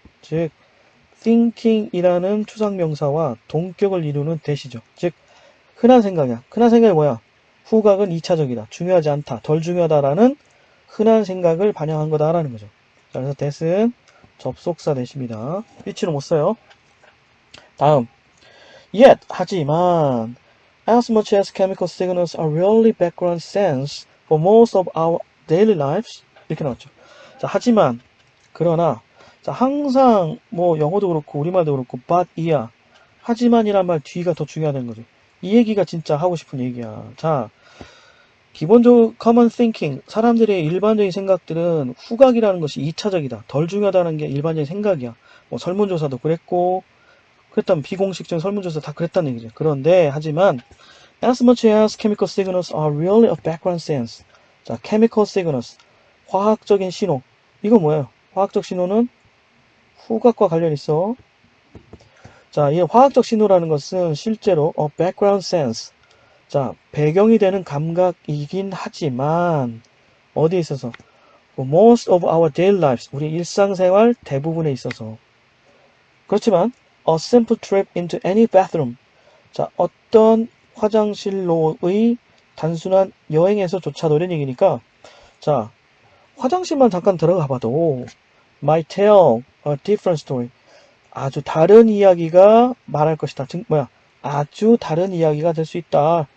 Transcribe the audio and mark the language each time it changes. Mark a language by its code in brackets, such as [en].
[ko] 즉, thinking이라는 추상명사와 동격을 이루는 대시죠. 즉, 흔한 생각이야. 흔한 생각이 뭐야? 후각은 2차적이다. 중요하지 않다. 덜 중요하다라는 흔한 생각을 반영한 거다라는 거죠. 자, 그래서 that은 접속사 대시입니다. 위치는 못 써요. 다음. [en] Yet, [ko] 하지만, [en] as much as chemical signals are really background sense for most of our daily lives, 이렇게 나왔죠. [ko] 자, 하지만, 그러나, 자, 항상, 뭐, 영어도 그렇고, 우리말도 그렇고, but, 이야. 하지만이란 말 뒤가 더 중요하다는 거죠. 이 얘기가 진짜 하고 싶은 얘기야. 자, 기본적으로 [en] common thinking, [ko] 사람들의 일반적인 생각들은 후각이라는 것이 2차적이다. 덜 중요하다는 게 일반적인 생각이야. 뭐, 설문조사도 그랬고, 그랬다면 비공식적인 설문조사 다 그랬다는 얘기죠. 그런데 하지만 [en] as much as chemical signals are really of background sense. [ko] 자, chemical signals, 화학적인 신호. 이거 뭐예요? 화학적 신호는 후각과 관련 있어. 자, 이 화학적 신호라는 것은 실제로 [en] of background sense. [ko] 자, 배경이 되는 감각이긴 하지만 어디에 있어서? [en] For most of our daily lives, [ko] 우리 일상생활 대부분에 있어서. 그렇지만 [en] a simple trip into any bathroom. [ko] 자, 어떤 화장실로의 단순한 여행에서조차도 이런 얘기니까, 자, 화장실만 잠깐 들어가 봐도 [en] might tell a different story. [ko] 아주 다른 이야기가 말할 것이다. 즉, 뭐야? 아주 다른 이야기가 될 수 있다.